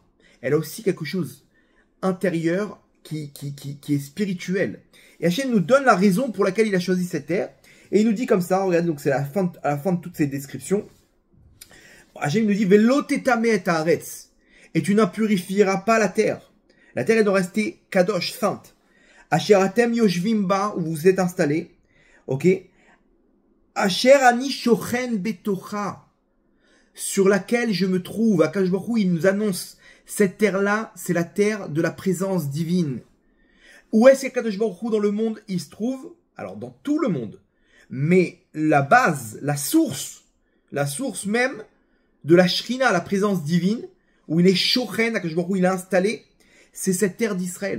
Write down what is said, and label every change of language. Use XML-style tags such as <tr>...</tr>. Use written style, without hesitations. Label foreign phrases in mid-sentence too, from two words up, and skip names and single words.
<fr>Elle a aussi quelque chose intérieur qui est spirituel. Et Hachem nous donne la raison pour laquelle il a choisi cette terre. Et il nous dit comme ça, regardez, donc c'est à la fin de toutes ces descriptions. Hachem nous dit,</fr> <he>ולא תטמא את הארץ.</he> <fr>Et tu n'impurifieras pas la terre. La terre, elle doit rester kadosh, sainte.</fr> <he>אשר אתם יושבים בה,</he> <fr>où vous vous êtes installés. Ok?</fr> <he>אשר אני שוכן בתוכה,</he> <fr>sur laquelle je me trouve.</fr> <he>הקדוש ברוך הוא,</he> <fr>il nous annonce, cette terre-là, c'est la terre de la présence divine. Où est-ce qu'</fr> <he>הקדוש ברוך הוא</he> <fr>dans le monde, il se trouve? Alors, dans tout le monde. Mais la base, la source même de la Shrina, la présence divine, où il est shochen,</fr> <he>הקדוש ברוך הוא,</he> <fr>il est installé, c'est cette terre d'Israël.</fr>